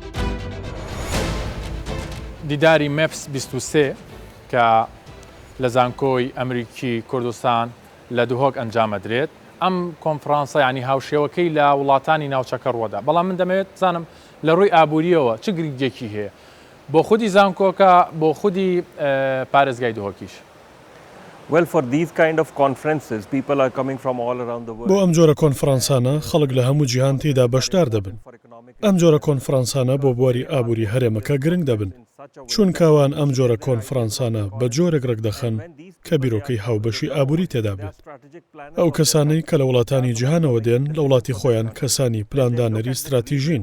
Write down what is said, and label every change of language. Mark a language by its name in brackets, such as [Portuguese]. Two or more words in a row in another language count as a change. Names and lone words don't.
[Central Kurdish] دیداری مەپس 23 کە لە زانکۆی ئەمریکی کوردستان لە دوهۆک ئەنجامەدرێت، ئەم کۆنفرانسە ینی هاوشێوەکەی لە وڵاتانی ناوچەکە ڕوەدا، بەڵام من دەمەوێت زانم لە ڕووی ئابووریەوە چ گرنگێکی هەیە بۆ خودی زانکۆکە بۆ خودی پارێزگای دهۆکیش. [English] Well, for these kind of conferences, people are coming from all around the world. [Central Kurdish] بۆ ئەم جۆرە کۆنفرانسانە خەڵک لە هەموو جیهان تێدا بەشدار دەبن. ئەم جۆرە کۆنفرانسانە بۆ بواری ئابووری هەرێمەکە گرنگ دەبن. چونکەوان ئەم جۆرە کۆنفرانسانە بە جۆرێک ڕێک دەخەن کە بیرۆکەی هاوبەشی ئابووری تێدا بێت. ئەو کەسانەی کە لە وڵاتانی جیهانەوە دێن لە وڵاتی خۆیان کەسانی پلاندانەری استراتیژین.